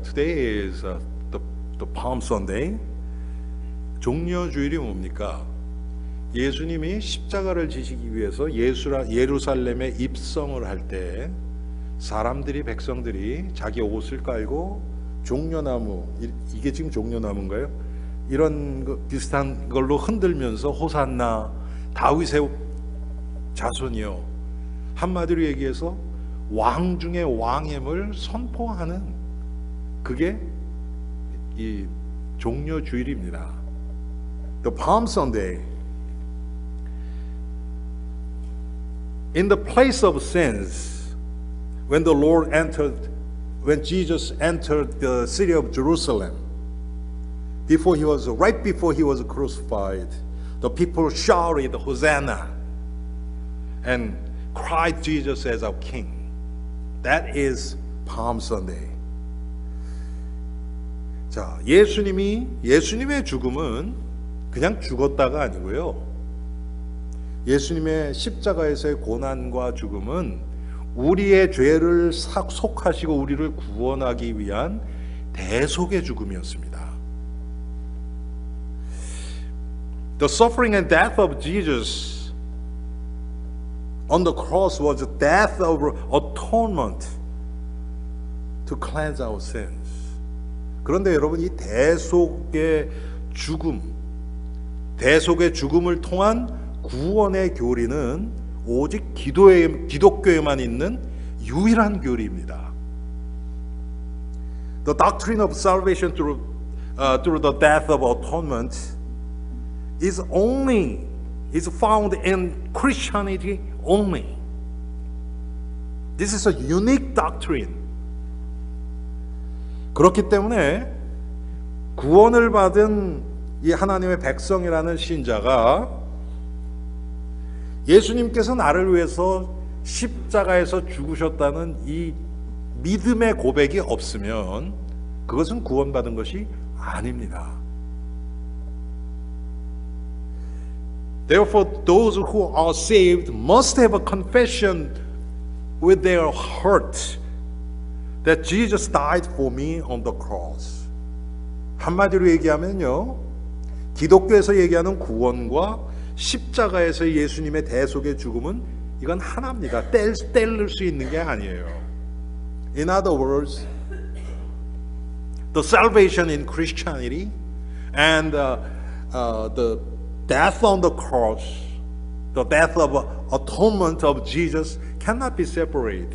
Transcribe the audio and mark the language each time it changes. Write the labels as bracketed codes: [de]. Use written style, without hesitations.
[en] Today is the Palm Sunday. [ko] 종려주일이 뭡니까? 예수님이 십자가를 지시기 위해서 예루살렘에 입성을 할 때 사람들이 백성들이 자기 옷을 깔고 종려나무, 이게 지금 종려나무인가요? 이런 비슷한 걸로 흔들면서 호산나 다윗의 자손이요, 한마디로 얘기해서 왕 중의 왕임을 선포하는 그게 이 종려주일입니다. [en] The Palm Sunday. in the place of sins, when Jesus entered the city of Jerusalem, right before he was crucified, the people shouted Hosanna and cried Jesus as our king. That is Palm Sunday. [ko] 자, 예수님의 죽음은 그냥 죽었다가 아니고요. 예수님의 십자가에서의 고난과 죽음은 우리의 죄를 속하시고 우리를 구원하기 위한 대속의 죽음이었습니다. [en] The suffering and death of Jesus on the cross was a death of atonement to cleanse our sins. [ko] 그런데 여러분, 이 대속의 죽음을 통한 구원의 교리는 오직 기독교에만 있는 유일한 교리입니다. [en] The doctrine of salvation through the death of atonement is found in Christianity only. This is a unique doctrine. [ko] 그렇기 때문에 구원을 받은 이 하나님의 백성이라는 신자가 예수님께서 나를 위해서 십자가에서 죽으셨다는 이 믿음의 고백이 없으면 그것은 구원받은 것이 아닙니다. [en] Therefore, those who are saved must have a confession with their heart that Jesus died for me on the cross. [ko] 한마디로 얘기하면요, 기독교에서 얘기하는 구원과 십자가에서 예수님의 대속의 죽음은 이건 하나입니다. 뗄 수 있는 게 아니에요. [en] In other words, the salvation in Christianity and the death on the cross, the death of atonement of Jesus cannot be separated.